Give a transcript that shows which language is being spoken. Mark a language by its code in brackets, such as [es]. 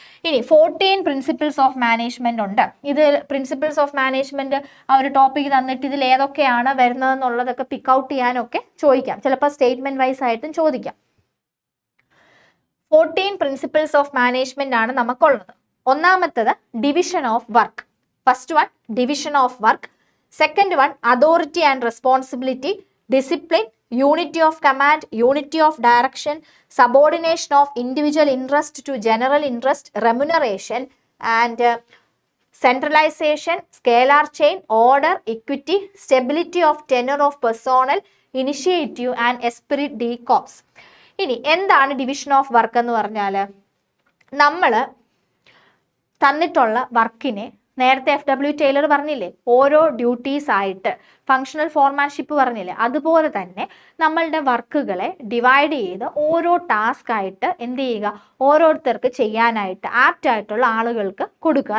[ml] ഇനി 14 principles of management ഉണ്ട്. ഇത് പ്രിൻസിപ്പിൾസ് ഓഫ് മാനേജ്മെന്റ് ആ ഒരു ടോപ്പിക് തന്നിട്ട് ഇതിൽ ഏതൊക്കെയാണ് വരുന്നതെന്നുള്ളതൊക്കെ പിക്ക് ഔട്ട് ചെയ്യാനൊക്കെ ചോദിക്കാം. ചിലപ്പോൾ സ്റ്റേറ്റ്മെന്റ് വൈസ് ആയിട്ടും ചോദിക്കാം. 14 പ്രിൻസിപ്പിൾസ് ഓഫ് മാനേജ്മെന്റ് ആണ് നമുക്കുള്ളത്. ഒന്നാമത്തത് division of work. [en] First one, division of work. Second one, authority and responsibility, discipline, unity of command, unity of direction, subordination of individual interest to general interest, remuneration, and centralization, scalar chain, order, equity, stability of tenure of personnel, initiative and esprit de corps. [ml] ഇനി എന്താണ് division of work എന്ന് പറഞ്ഞാൽ? നമ്മൾ തന്നിട്ടുള്ള വർക്കിനെ നേരത്തെ FW Taylor പറഞ്ഞില്ലേ, ഓരോ ഡ്യൂട്ടീസ് ആയിട്ട് ഫങ്ഷണൽ ഫോർമാൻഷിപ്പ് പറഞ്ഞില്ലേ, അതുപോലെ തന്നെ നമ്മളുടെ വർക്കുകളെ ഡിവൈഡ് ചെയ്ത് ഓരോ ടാസ്ക് ആയിട്ട് എന്ത് ചെയ്യുക, ഓരോരുത്തർക്ക് ചെയ്യാനായിട്ട് ആപ്റ്റ് ആയിട്ടുള്ള ആളുകൾക്ക് കൊടുക്കുക.